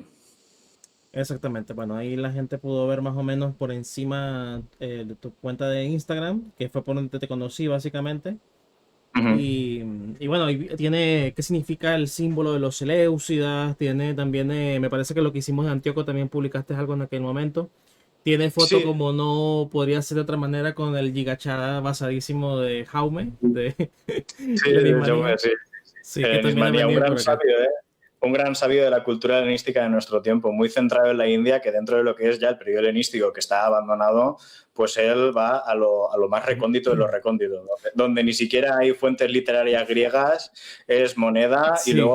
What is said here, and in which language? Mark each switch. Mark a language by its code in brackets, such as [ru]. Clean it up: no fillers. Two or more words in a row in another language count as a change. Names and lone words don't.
[es] Exactamente, bueno, ahí la gente pudo ver más o menos por encima de tu cuenta de Instagram, que fue por donde te conocí básicamente. Uh-huh. Y bueno, y tiene qué significa el símbolo de los Seleucidas, tiene también, me parece que lo que hicimos en Antíoco también publicaste algo en aquel momento. Tiene foto Sí, como no podría ser de otra manera con el gigachada basadísimo de Jaume, de sí, yo Lenismanía. sí. Sí, que también ha Helenismanía, un venido por gran acá. sabio, ¿eh? Un gran sabio de la cultura helenística de nuestro tiempo, muy centrado en la India, que dentro de lo que es ya el periodo helenístico que está abandonado, pues él va a lo más recóndito de lo recóndito, donde ni siquiera hay fuentes literarias griegas, es moneda y luego